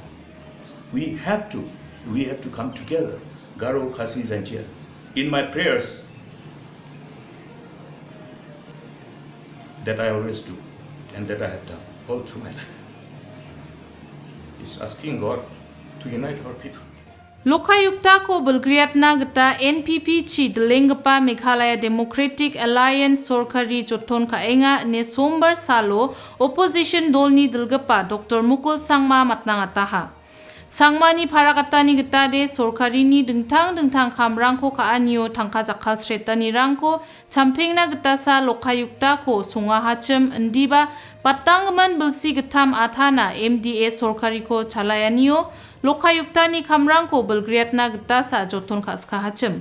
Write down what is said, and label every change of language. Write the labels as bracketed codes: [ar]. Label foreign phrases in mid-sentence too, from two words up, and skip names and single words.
[en] We have to come together, Garo, Khasi, Jaintia. In my prayers, that I always do and that I have done all through my life, is asking God to unite our people. [grt] Lokayukta ko Bulgariatna gata NPP chi delengpa Meghalaya Democratic Alliance Sorkari joton kaenga ne sombar salo opposition dolni delgepa Dr. Mukul Sangma matnangataha. Sangmani parakatani getade sorkarini dengtang kamrangko kaanyo tangka jakal sretani rangko campingna getasa lokayukta ko songa hacem endiba patangman belsi getam athana MDA sorkari ko chalayaniyo lokayuktani kamrangko Bulgariatna getasa joton kaska hacem.